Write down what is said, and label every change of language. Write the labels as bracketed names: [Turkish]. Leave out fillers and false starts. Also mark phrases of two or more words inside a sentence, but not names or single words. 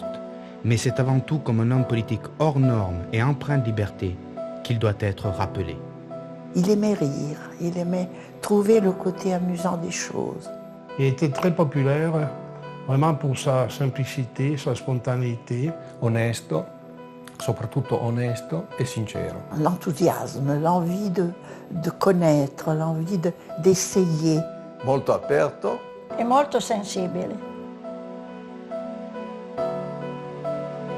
[French] Mais c'est avant tout comme un homme politique hors norme et empreint de liberté qu'il doit être rappelé. Il aimait rire, il aimait trouver le côté amusant des choses. Il était très populaire, vraiment pour sa simplicité, sa spontanéité. [Italian] Onesto, soprattutto onesto e sincero. [French] L'enthousiasme, l'envie de connaître, l'envie d'essayer. [Italian] Molto aperto. E molto sensibile.